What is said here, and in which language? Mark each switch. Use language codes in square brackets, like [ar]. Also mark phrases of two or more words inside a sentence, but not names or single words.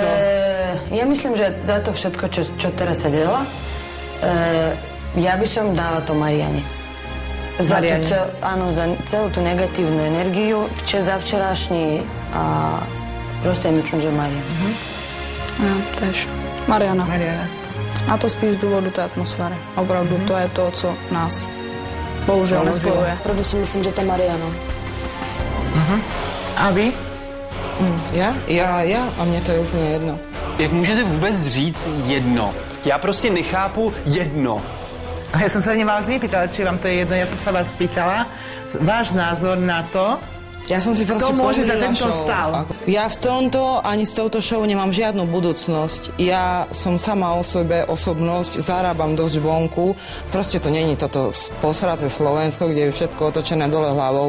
[sk] Ja myslím, že za to všetko, čo teraz sa dela, ja by som dala to Mariane. Za celú tú negatívnu energiu, za včerašní a proste myslím, že Mariana. Ja, tež. Mariana. A to spíš z dôvodu tej atmosféry. [cs] Opravdu, to je to, co nás bohužel nespojuje. Proto si myslím, že to Mariana. A vy? [sk] Ja? A mne to je úplně jedno. [cs] Jak můžete vůbec říct jedno? Já prostě nechápu jedno. [sk] A ja som sa vás nepýtala, či vám to je jedno. Ja som sa vás spýtala váš názor na to, Ja som si proste kto môže za pozrela tento show. stav. Ja v tomto ani s touto show nemám žiadnu budúcnosť. Ja som sama o sebe osobnosť, zarábam dosť vonku. Proste to není toto posraté Slovensko, kde je všetko otočené dole hlavou.